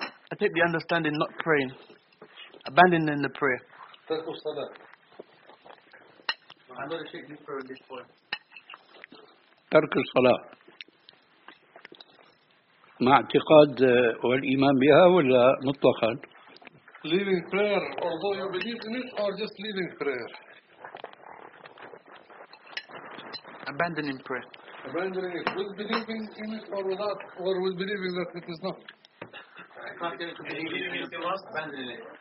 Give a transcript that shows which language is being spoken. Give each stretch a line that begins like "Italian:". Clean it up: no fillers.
English: I take the understanding not praying, abandoning the prayer. That was salah. I'm going to shake you for this point.
Arabic: ترك الصلاة مع اعتقاد والإيمان بها ولا مطلقا؟
English: Leaving prayer, although you believe in it, or just leaving prayer? Abandoning prayer. Abandoning it, with believing in it or without, or with believing that it is not. I can't tell you to believe in it. If you must, abandon it.